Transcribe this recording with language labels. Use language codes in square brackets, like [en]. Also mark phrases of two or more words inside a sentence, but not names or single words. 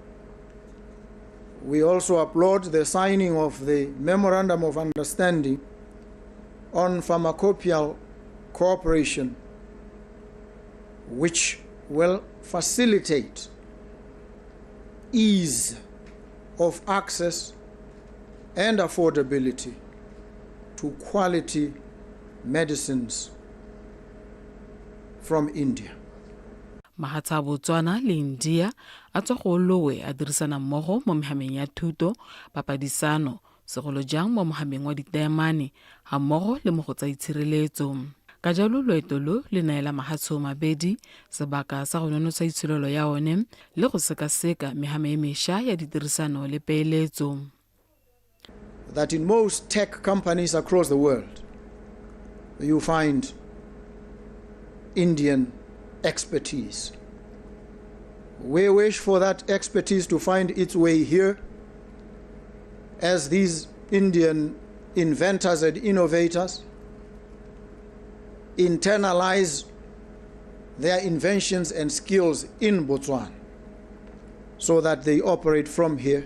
[en] We also applaud the signing of the Memorandum of Understanding on Pharmacopoeial Cooperation, which will facilitate ease of access and affordability to quality medicines from India. [tn] Mahatsa a Botswana le India a tswa go lowe a dirisana mmogo mo mehameng ya thuto, papadisano, segolo jang mo mohameng wa ditaemane ga mmogo le mo go tsa itshireletso. Ka jalo loeto lo le naela mahatsho mabedi sebaka sa go nonotsha itshilelo ya one le go sekaseka mehame e mesha ya ditirisano le peeletso. [en] That in most tech companies across the world, you find Indian expertise. We wish for that expertise to find its way here as these Indian inventors and innovators internalize their inventions and skills in Botswana so that they operate from here.